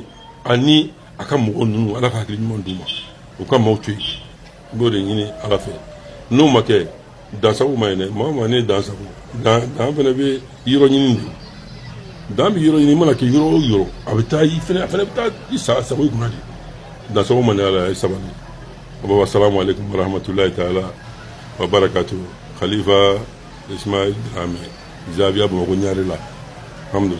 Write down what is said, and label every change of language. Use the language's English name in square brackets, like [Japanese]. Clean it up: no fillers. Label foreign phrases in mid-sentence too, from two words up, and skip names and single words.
[Bambara] ani a ka mɔgɔ ninnu ala ka hakili ɲuman d'u ma u ka maaw to yen n b'o de ɲini ala fɛ n'o ma kɛ dansago ma ye dɛ maa o maa ne ye dansago dan fana bɛ yɔrɔ ɲini de dan bɛ yɔrɔ ɲini i mana kɛ yɔrɔ o yɔrɔ a bɛ taa i fana bɛ taa i sago i kunna de dansago ma ne ala ye sabali [Arabic] وسلام عليكم ورحمة الله تعالى وبركاته [Bambara] Khalifa Ismail Dramé Zawiya Bamakɔ Ɲarela alhamdulillah.